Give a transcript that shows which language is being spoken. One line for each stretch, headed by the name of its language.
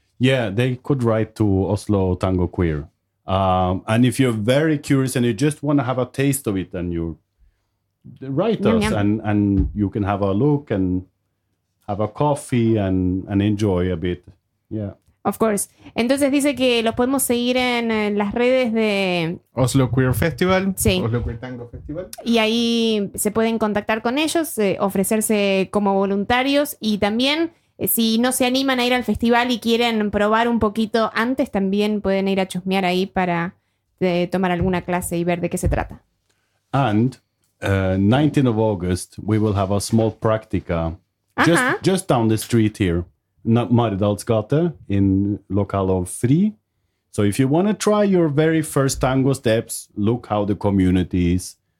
English: Yeah, they could write to Oslo Tango Queer. And if you're very curious and you just want to have a taste of it, then you write us and you can have a look and have a coffee and enjoy a bit. Yeah. Of course.
Spanish: Entonces dice que los podemos seguir en las redes de Oslo Queer Festival. Sí. Oslo Queer Tango Festival. Y ahí se pueden contactar con ellos, ofrecerse como voluntarios. Y también, si no se animan a ir al festival y quieren probar un poquito antes, también pueden ir a chusmear ahí para tomar alguna clase y ver de qué se trata.
English: And 19th of August, we will have a small practica. Uh-huh. Just down the street here. Not Maridalsgata in local of Free. So if you want to try your very first tango steps, look how the community is.